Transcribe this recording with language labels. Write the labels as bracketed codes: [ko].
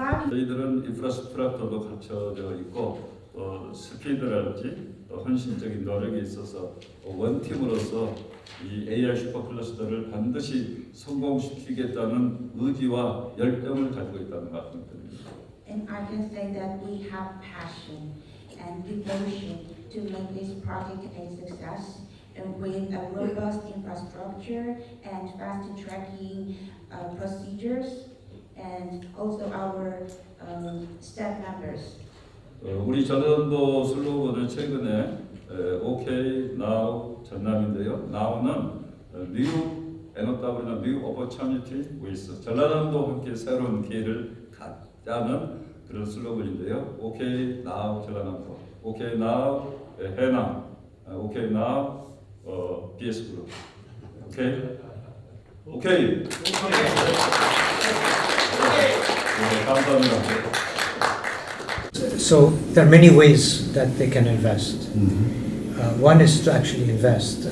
[ko] 저희들은 인프라스트럭처도 갖춰져 있고 스피드라든지 헌신적인 노력에 있어서 원팀으로서 이 AI 슈퍼클러스터를 반드시 성공시키겠다는 의지와 열정을 가지고 있다는 말씀을 드립니다. [en] And I can say that we have passion and devotion to make this project a success, and with a robust infrastructure and fast-tracking procedures, and also our staff members. [ko] 우리 전남도 슬로건은 최근에 OK Now 전남인데요. Now는 New NOW는 [en] New Opportunity with [ko] 전라남도 함께 새로운 기회를 갖자는 그런 슬로건인데요. [en] OK Now 전라남도, OK Now 해남, OK Now BS 그룹. [ko] 오케이? 오케이. 네, 감사합니다. [en] So there are many ways that they can invest. One is to actually invest.